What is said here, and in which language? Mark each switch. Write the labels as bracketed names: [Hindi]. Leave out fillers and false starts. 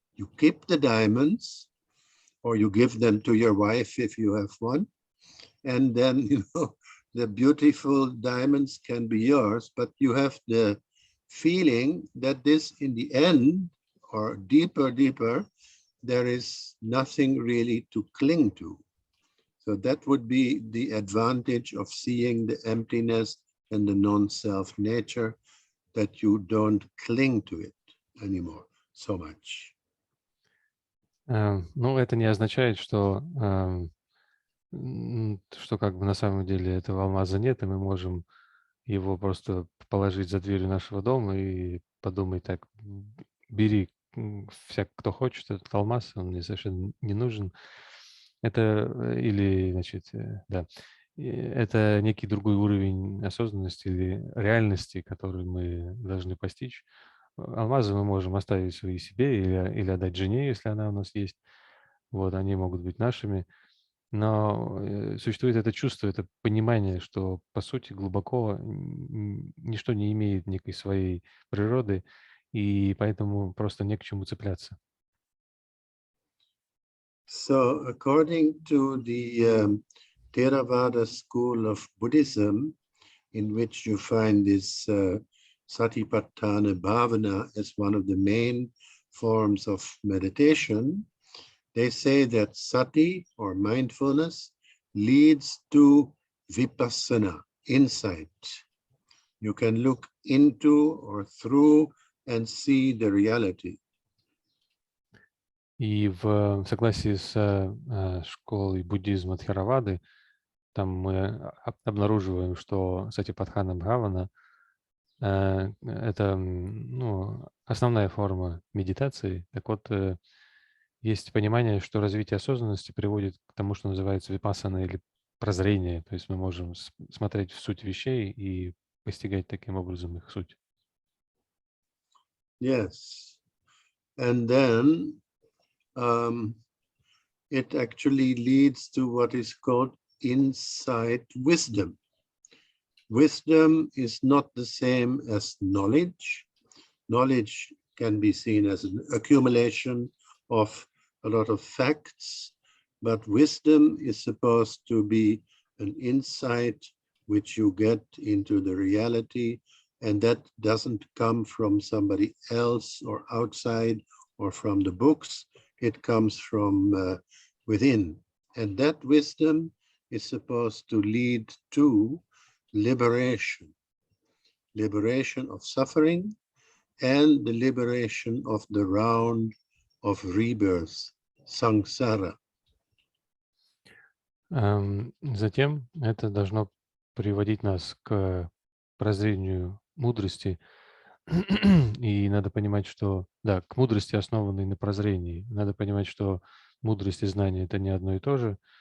[English] You keep the diamonds, or you give them to your wife if you have one, and then, you know, the beautiful diamonds can be yours, but you have the feeling that this, in the end, or deeper, there is nothing really to cling to. So that would be the advantage of seeing the emptiness and the non-self nature, that you don't cling to it anymore so much. [Russian] Ну, это не означает, что как бы на самом деле этого алмаза нет, и мы можем его просто положить за дверью нашего дома и подумать так: бери всяк, кто хочет этот алмаз, он мне совершенно не нужен. Это или, значит, да, это некий другой уровень осознанности или реальности, который мы должны постичь. Алмазы мы можем оставить свои себе или отдать жене, если она у нас есть. Вот, они могут быть нашими. Но существует это чувство, это понимание, что, по сути, глубоко ничто не имеет некой своей природы, и поэтому просто не к чему цепляться. [English] So according to the Theravada school of Buddhism, in which you find this Satipatthana Bhavana as one of the main forms of meditation, they say that sati, or mindfulness, leads to vipassana, insight. You can look into or through and see the reality. [Russian] И в согласии с школой буддизма Тхеравады, там мы обнаруживаем, что Сатипатthana Бхавана это основная форма медитации. Так вот, есть понимание, что развитие осознанности приводит к тому, что называется випассана или прозрение. То есть мы можем смотреть в суть вещей и постигать таким образом их суть. [English] Yes. And then it actually leads to what is called insight wisdom. Wisdom is not the same as knowledge. Knowledge can be seen as an accumulation of a lot of facts, but wisdom is supposed to be an insight which you get into the reality, and that doesn't come from somebody else or outside or from the books. It comes from within, and that wisdom is supposed to lead to liberation, liberation of suffering, and the liberation of the round of rebirth, samsara. [Russian] Затем это должно приводить нас к прозрению мудрости. И надо понимать, что, да, к мудрости, основанной на прозрении. Надо понимать, что мудрость и знание – это не одно и то же.